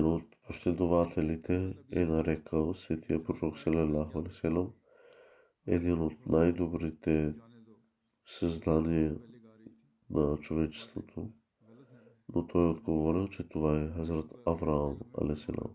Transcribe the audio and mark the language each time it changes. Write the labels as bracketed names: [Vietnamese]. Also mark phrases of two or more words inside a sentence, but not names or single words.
[Bulgarian] от последователите е нарекал светия пророк [Arabic] صلى الله عليه وسلم [Bulgarian] един от най-добрите създания на човечеството, но той е отговорил, че това е Хазрат Авраам [Arabic] عليه السلام.